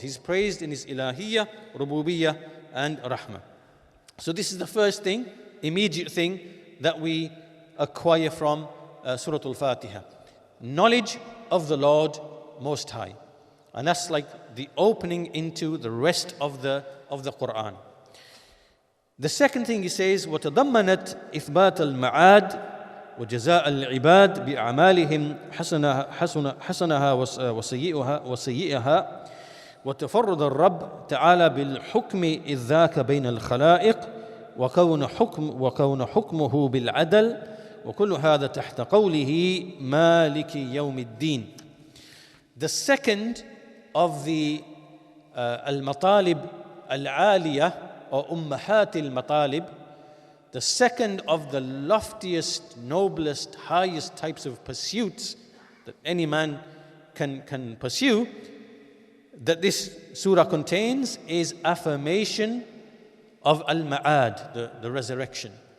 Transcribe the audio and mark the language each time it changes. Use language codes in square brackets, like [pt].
[en] He's praised in His ilahiyya, rububiyyah, and rahmah. So this is the first thing, immediate thing that we acquire from Surah Al-Fātiḥah. Knowledge of the Lord Most High. And that's like the opening into the rest of the Quran. The second thing he says, [ar] وَتَضَمَّنَتْ إِثْبَاتَ الْمَعَادِ وجزاء العباد بأعمالهم حسنها وسيئها وتفرد الرب تعالى بالحكم إذ ذاك بين الخلائق وكون حكمه بالعدل وكل هذا تحت قوله مالك يوم الدين. [en] The second of the [ar] المطالب العالية [en] or [ar] أمهات المطالب, [en] the second of the loftiest, noblest, highest types of pursuits that any man can pursue, that this surah contains, is affirmation of al-ma'ad, the resurrection,